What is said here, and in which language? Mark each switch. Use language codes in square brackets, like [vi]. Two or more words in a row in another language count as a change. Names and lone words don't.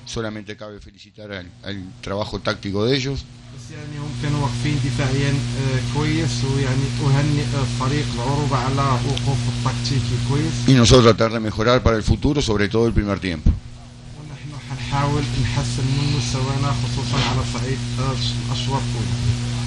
[es] solamente cabe felicitar al trabajo táctico de ellos. [ar] بس يعني هم كانوا واقفين دفاعيا كويس ويعني أهنئ فريق العروبة على وقوف التكتيكي كويس. [es] Y nosotros tratar de mejorar para el futuro, sobre todo el primer tiempo. [ar] ونحن حنحاول نحسن من مستوانا خصوصا على صعيد الأشواط الأولى.